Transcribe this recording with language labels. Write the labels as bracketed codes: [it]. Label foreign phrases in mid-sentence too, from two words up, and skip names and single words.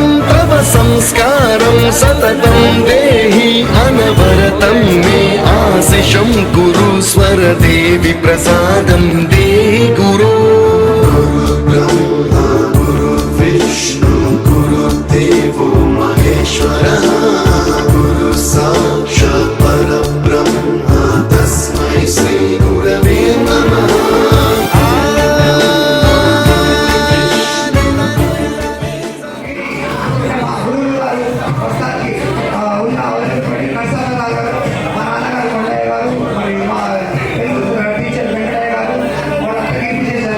[sa] तव संस्कारं सततं देहि अनवरतं मे आशिषं कुरु स्वरदेवि प्रसादं देहि गुरो गुरुब्रह्मा गुरुर्विष्णु गुरुर्देवो महेश्वरः गुरु साक्षात् परब्रह्म तस्मै श्री गुरवे नमः [te] మా గురువు గారు ప్రస్తుతానికి ఉన్న నరసింహరావు గారు, మా నాన్నగారు కొండయ్య గారు, మరి మా తెలుగు టీచర్ వెంకటయ్య గారు వాళ్ళంతా కీర్తి చేశారు.